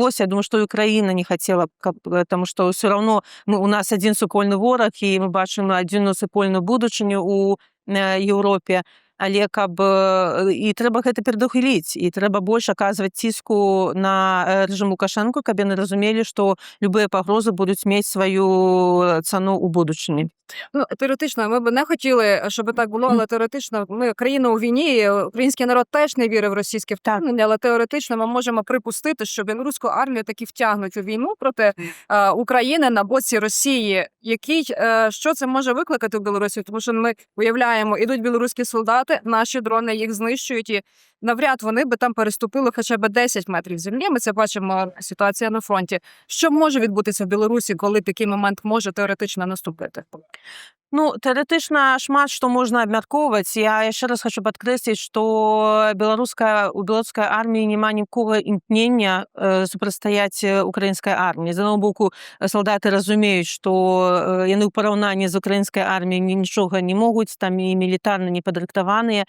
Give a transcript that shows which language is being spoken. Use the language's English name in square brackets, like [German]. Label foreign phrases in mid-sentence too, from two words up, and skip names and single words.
[Belarusian] Я думаю, што і Украіна не хацела, таму што ўсё роўно у нас адзін супольны вораг, і мы бачым адзіную супольную будучыню ў Еўропе. але і трэба гэта перадухіліць, і трэба больш аказваць ціску на рэжым Лукашэнку, каб яны разумелі, што любыя пагрозы будуць мець сваю цану ў будучыні. [Ukrainian] Ну, теоретично, ми б не хотіли, щоб так було, але теоретично ми країна у війні, і український народ теж не вірив в російське вторгнення, але теоретично ми можемо припустити, що білоруську армію таки втягнуть у війну проти України на боці Росії. Що це може викликати в Білорусі? Тому що ми уявляємо, ідуть білоруські солдати, наші дрони їх знищують, і навряд вони би там переступили хоча б 10 метрів землі. Ми це бачимо, ситуація на фронті. Що може відбутися в Білорусі, коли такий момент може теоретично наступити? Ну, [Belarusian] тэарэтычна шмат што можна абмяркоўваць. Я яшчэ раз хочу падкрэсліць, што у беларускай арміі няма нікога імкнення супрацьстаяць украінскай арміі. З аднаго боку, салдаты разумеюць, што яны ў параўнанні з украінскай арміяй нічога не могуць, там і мілітарна не падрыхтаваныя.